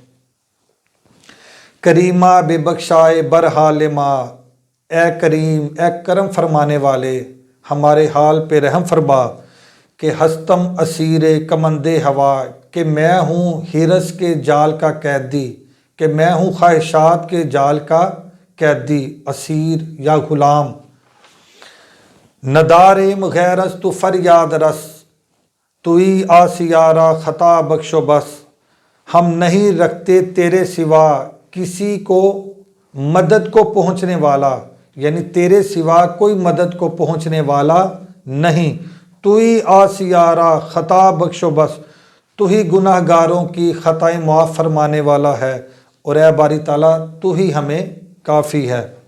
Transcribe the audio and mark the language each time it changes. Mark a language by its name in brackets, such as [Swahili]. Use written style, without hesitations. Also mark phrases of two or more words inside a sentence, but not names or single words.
[Persian] کریمہ بے بخشائے برحال ما، [Urdu] اے کریم، اے کرم فرمانے والے، ہمارے حال پہ رحم فرما، [Persian] کہ ہستم اسیر کمند ہوا، [Urdu] کہ میں ہوں ہرس کے جال کا قیدی، کہ میں ہوں خواہشات کے جال کا قیدی، اسیر یا غلام۔ [Persian] نداریم غیر از تو فریاد رس، توئی آسیارہ خطا بخش و بس، [Urdu] ہم نہیں رکھتے تیرے سوا کسی کو مدد کو پہنچنے والا، یعنی تیرے سوا کوئی مدد کو پہنچنے والا نہیں۔ تو ہی [Persian] آسیارہ خطا بخش و بس، [Urdu] تو ہی گناہ گاروں کی خطائیں معاف فرمانے والا ہے، اور اے باری تعالیٰ تو ہی ہمیں کافی ہے۔